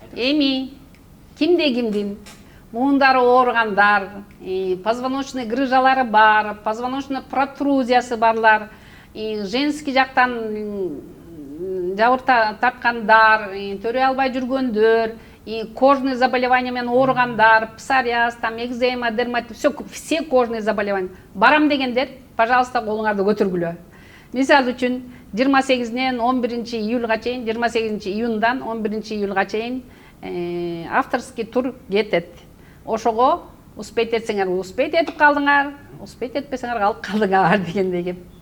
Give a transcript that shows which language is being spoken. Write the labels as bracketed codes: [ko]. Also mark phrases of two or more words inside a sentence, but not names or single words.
[ky] эми кимдин муундары ооругандар, позвоночный грыжалары бар, позвоночный протрузиясы барлар, женский жактан жабыр тарткандар, төрөй албай жүргөндөр, [ru] кожный заболевания [ky] менен ооругандар, [ru] псориаз, там экзема, дерматит, все кожные заболевания. [ky] Барам дегендер, пожалуйста, колуңарды көтөргүлө. Мисалы үчүн 28-нен 11-июлга чейин, 28-июндан 11-июлга чейин авторский тур кетет. Ошого успеть этсеңер успеть этип калдыңар, успеть этпесеңер калып калдыңар дегендей кеп.